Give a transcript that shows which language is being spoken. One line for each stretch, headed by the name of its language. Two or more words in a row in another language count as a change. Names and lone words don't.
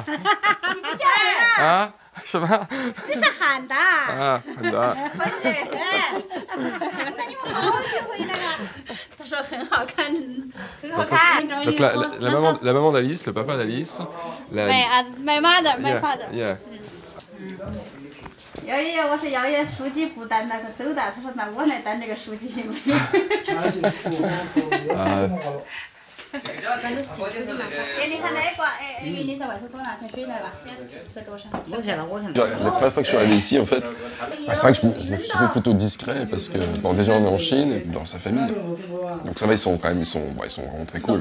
Chinese: 你不叫人了？啊？什么？这是喊的。啊，喊的。那你们好好学会那个。他说很好看，很好看。
French: Donc la maman d'Alice, le papa d'Alice.
English: My mother, my father. Yeah.
Chinese: 姚爷爷，我是姚爷书记不担那个走的，他说那我来担这个书记行不行？
French: La première fois que je suis arrivé ici, en fait, c'est vrai que je me suis trouvé plutôt discret parce que, bon, déjà on est en Chine, dans sa famille, donc ça va, ils sont vraiment très cool.